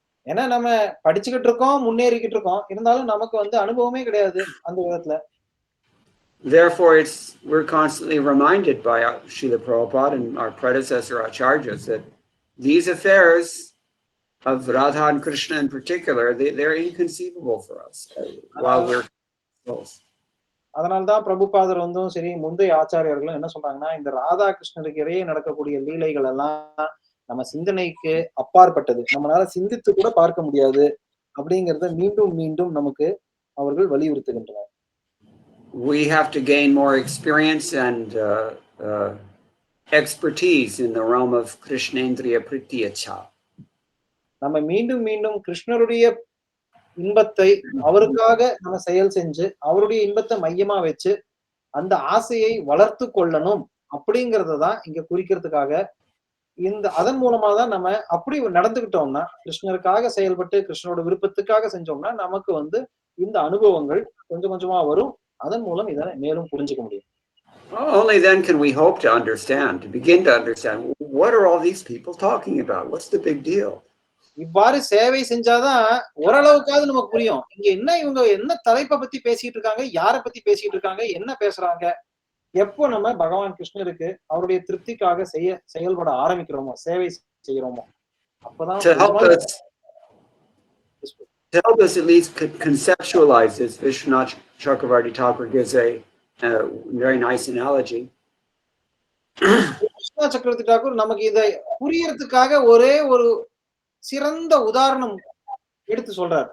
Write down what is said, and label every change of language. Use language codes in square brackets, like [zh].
[ta] ஏன்னா நம்ம படிச்சுக்கிட்டு இருக்கோம், முன்னேறிக்கிட்டு இருக்கோம், இருந்தாலும் நமக்கு வந்து அனுபவமே கிடையாது அந்த விதத்துல. [en] Therefore, we're constantly reminded by Srila Prabhupada and our predecessor acharyas that these affairs of Radha and Krishna in particular, they're inconceivable for us while we're souls. [ta] அதனால்தான் பிரபுபாதர் வந்தும் சரி, முந்தைய ஆச்சாரியர்களும் என்ன சொல்றாங்கன்னா, இந்த ராதா கிருஷ்ணருக்கு இடையே நடக்கக்கூடிய லீலைகள் எல்லாம் நம்ம சிந்தனைக்கு அப்பாற்பட்டது, நம்மளால சிந்தித்து கூட பார்க்க முடியாது அப்படிங்கறத மீண்டும் மீண்டும் நமக்கு அவர்கள் வலியுறுத்துகின்றனர். [en] We have to gain more experience and expertise in the realm of Krishnendriya Prityacha. [ta] நம்ம மீண்டும் மீண்டும் கிருஷ்ணருடைய இன்பத்தை அவருக்காக நம்ம செயல் செஞ்சு அவருடைய இன்பத்தை மையமா வச்சு அந்த ஆசையை வளர்த்து கொள்ளணும் அப்படிங்கறதான் இங்க குறிக்கிறதுக்காக அதன் மூலமா தான் நம்ம அப்படி நடந்துகிட்டோம்னா, கிருஷ்ணருக்காக செயல்பட்டு கிருஷ்ணரோட விருப்பத்துக்காக செஞ்சோம்னா நமக்கு வந்து இந்த அனுபவங்கள் கொஞ்சம் கொஞ்சமா வரும். அதன் மூலம் இதை மேலும் புரிஞ்சுக்க முடியும். [en] Only then can we hope to understand, to begin to understand, what are all these people talking about? What's the big deal? [ta] இவ்வாறு சேவை செஞ்சாதான் ஓரளவுக்காவது நமக்கு புரியும். இங்க இவங்க என்ன தலைப்பை பத்தி பேசிட்டு இருக்காங்க, யாரை பத்தி பேசிட்டு இருக்காங்க, என்ன பேசுறாங்க. எப்போ நம்ம பகவான் கிருஷ்ணருக்கு அவருடைய திருப்திக்காக செயல்பட ஆரம்பிக்கிறோமோ, சேவை செய்யறோமோ, அப்பதான் [en] to help us at least conceptualize this, Vishwanath Chakravarti Thakur gives a very nice analogy. [ta] Viswanath சக்கரவர்த்தி டாக்கூர் நமக்கு இதை புரியறதுக்காக ஒரே ஒரு சிறந்த உதாரணம் எடுத்து சொல்றார்.